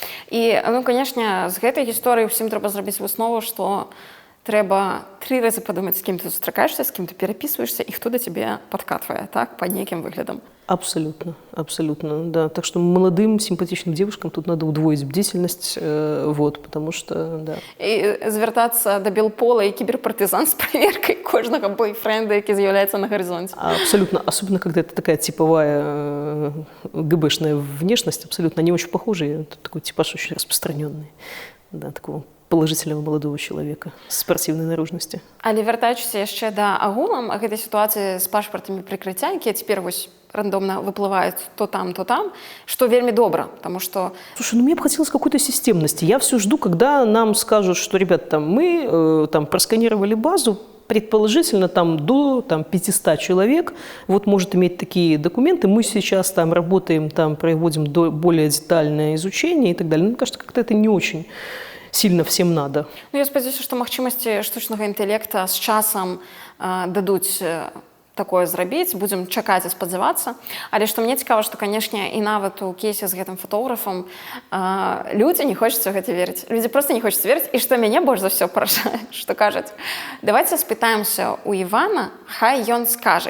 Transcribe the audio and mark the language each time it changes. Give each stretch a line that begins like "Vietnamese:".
Belarusian: И, ну, конечно, с этой историей всем треба сделать выснову, что трэба 3 разы падумаць, з кім ты сустракаешся, з кім ты перапісваешся і хто да цябе падкатвае, так, па нейкім выглядам.
Russian: Абсолютно, абсолютно, да. Так что молодым, симпатичным девушкам тут надо удвоить бдительность, вот, потому что, да.
Belarusian: І звертацца да белпола і кіберпартызан з праверкай кожнага бойфренда, які з'яўляецца на горизонте.
Russian: Абсолютно, особенно когда это такая типовая ГБшная внешность, абсолютно, они очень похожи, это такой типаж очень распространенный, да, такого положительного молодого человека спортивной наружности.
Belarusian: Але вяртаючыся яшчэ да агулам гэтай сітуацыі з пашпартамі прыкрыцця, якія цяпер вось рандомна выплываюць то там, что вельмі добра,
Russian: потому что... Слушай, ну мне бы хотелось какой-то системности. Я все жду, когда нам скажут, что, ребят, там, мы там просканировали базу, предположительно там до 500 человек, вот может иметь такие документы, мы сейчас там работаем, там проводим более детальное изучение и так далее. Ну, мне кажется, как-то это не очень сильно всем надо.
Belarusian: Ну, я спадзяюся, што магчымасці штучнага інтэлекта з часам дадуць такое зрабіць, будзем чакаць і спадзявацца. Але што мне цікава, што, канешне, і нават у кейсе з гэтым фотографам людзі не хочуць у гэта верыць. Людзі проста не хочуць верыць. І што мяне больш за ўсё паражае, што кажуць, давайте спытаемся у Івана, хай ён скажа.